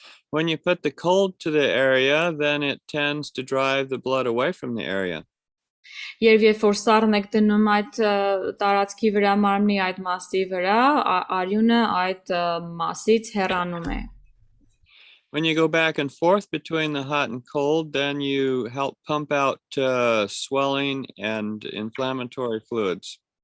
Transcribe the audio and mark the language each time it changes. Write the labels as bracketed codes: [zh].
[en] When you put the cold to the area, then it tends to drive the blood away from the area. [hy] Երբ որ սառն եք դնում այդ տարածքի վրա մարմնի այդ մասի վրա, արյունը այդ մասից հեռանում է։ [en] When you go back and forth between the hot and cold, then you help pump out swelling and inflammatory fluids.